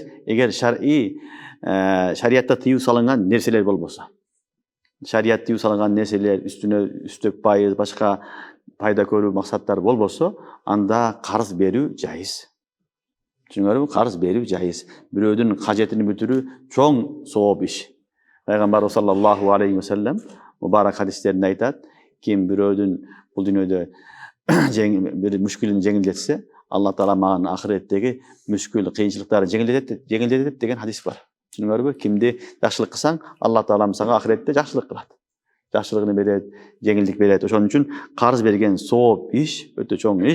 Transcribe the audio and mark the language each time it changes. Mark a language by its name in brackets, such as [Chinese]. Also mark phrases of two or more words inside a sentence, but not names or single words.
[Kyrgyz] Эгер шариятта тыюу салынган нерселер болбосо. Шарият тыюу салынган нерселер үстүнө үстөк пайыз, башка пайда көрүү максаттар болбосо, анда карыз берүү жайыз. Түшүнүңөрбү? Карыз берүү жайыз. Бирөөдүн кажетин бүтүрүү чоң сооп иш. Пайгамбар [Arabic] صلى الله عليه وسلم [Kyrgyz] мубарак хадистеринде айтат, ким бирөөдүн бул дүйнөдө бир мүшкүлүн жеңилдетсе, Алла Таала маган ахиреттеги мүшкүл, кыйынчылыктарды жеңилдетет деген хадис бар. Түшүнүңөрбү? Кимди жакшылык кылсаң, Алла Таала сага ахиретте жакшылык кылат. Жакшылыгын берет, жеңилдик берет. Ошон үчүн карыз берген сооп иш, өтө чоң иш.